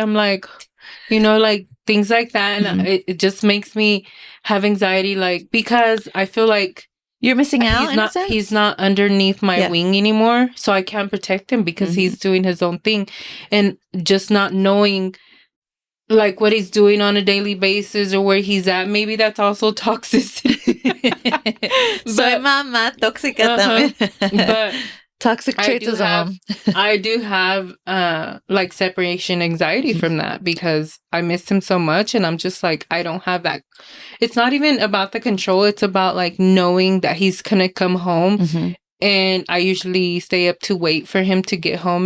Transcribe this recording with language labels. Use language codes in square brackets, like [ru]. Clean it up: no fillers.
[en] I'm like, you know, like things like that. And it just makes me have anxiety, like, because I feel like you're missing out. He's not underneath my wing anymore. So I can't protect him because he's doing his own thing. And just not knowing like what he's doing on a daily basis or where he's at. Maybe that's also toxicity. [es] Soy mamá tóxica también. [en] But toxic traits as a mom. I do have like separation anxiety from that because I missed him so much and I'm just like, I don't have that. It's not even about the control. It's about like knowing that he's gonna come home. And I usually stay up to wait for him to get home.